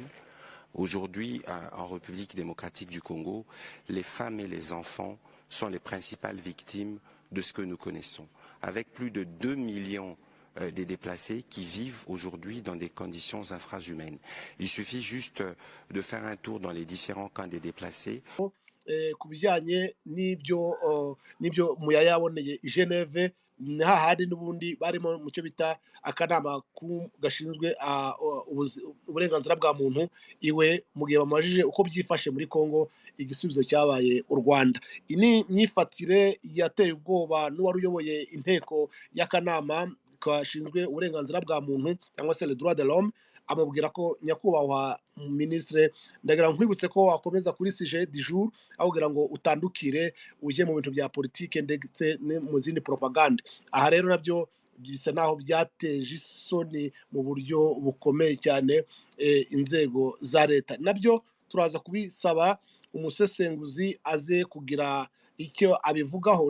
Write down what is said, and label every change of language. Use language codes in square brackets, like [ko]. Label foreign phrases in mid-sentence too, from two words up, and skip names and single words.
[fr] Aujourd'hui, en République démocratique du Congo, les femmes et les enfants sont les principales victimes de ce que nous connaissons. Avec plus de 2 millions des déplacés qui vivent aujourd'hui dans des conditions infrahumaines. Il suffit juste de faire un tour dans les différents camps des déplacés. [rw] Ku bijyanye n'ibyo Muyaya yaboneye i Geneve ni hahandi n'ubundi barimo mu cyo bita akanama gashinzwe uburenganzira bwa muntu iwe mu gihe bamajije uko byifashe muri Congo igisubizo cyabaye u Rwanda. Iyi ni imyifatire yateye ubwoba n'uwari uyoboye inteko y'akanama gashinzwe uburenganzira bwa muntu cyangwa se [fr] le droit de l'homme [rw] amubwira ko nyakubahwa ministre ndagira nkwibutse ko wakomeza kuri [fr] sujet du jour [rw] ahubwira ngo utandukire uje mu bintu bya politike ndetse mu zindi propaganda. Aha rero nabyo bisa naho byateje isoni mu buryo bukomeye cyane inzego za leta. Nabyo turaza kubisaba umusesenguzi aze kugira icyo abivugaho.